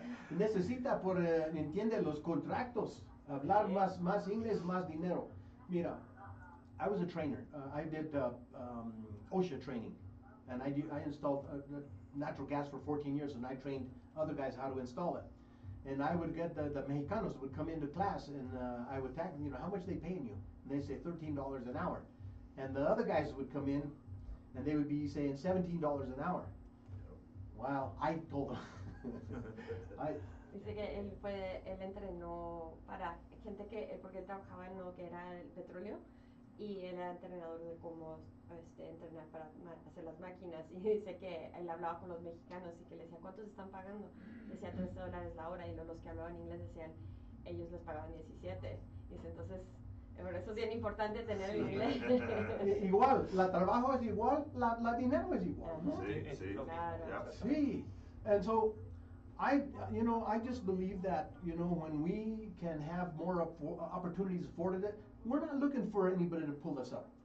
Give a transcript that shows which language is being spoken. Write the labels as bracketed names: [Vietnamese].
[Spanish] Necesita entiende los contratos, hablar más inglés, más dinero. [English] Mira, I was a trainer. I did OSHA training, and I installed natural gas for 14 years, and I trained other guys how to install it. And I would get the Mexicanos would come into class, and I would tag them, how much they paying you? And they say $13 an hour. And the other guys would come in, and they would be saying $17 an hour. Wow, I told them. [Spanish] Dice que él entrenó para gente porque él trabajaba en lo que era el petróleo y él era entrenador de cómo entrenar para hacer las máquinas y dice que él hablaba con los mexicanos y que le decía ¿cuántos están pagando? Decía $13 la hora y los que hablaban inglés decían ellos les pagaban 17. Dice entonces por eso es bien importante tener el inglés. Igual, la trabajo es igual, la dinero es igual. ¿No? [English] See. [Spanish] Claro. [English] Yep. See, and so I just believe that when we can have more opportunities afforded it, we're not looking for anybody to pull us up.